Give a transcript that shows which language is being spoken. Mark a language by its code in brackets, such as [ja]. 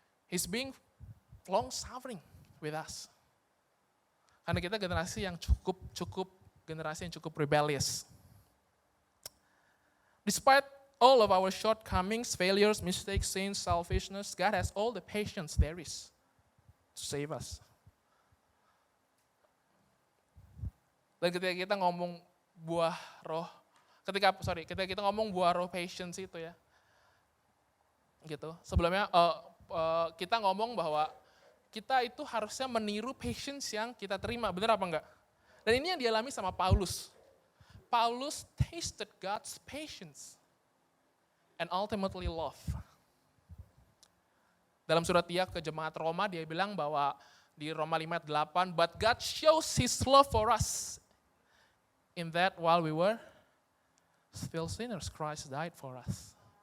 [en] He's being long suffering with us. [id] Karena kita generasi yang generasi yang cukup rebellious. [en] Despite all of our shortcomings, failures, mistakes, sins, selfishness, God has all the patience there is to save us. [id] Dan ketika kita ngomong buah roh, ketika kita ngomong buah roh patience itu ya, gitu. Sebelumnya kita ngomong bahwa kita itu harusnya meniru patience yang kita terima, benar apa enggak? Dan ini yang dialami sama Paulus. [en] Paulus tasted God's patience and ultimately love. [id] Dalam surat dia ke jemaat Roma, dia bilang bahwa di Roma 5:8, [en] but God shows His love for us in that while we were still sinners, Christ died for us.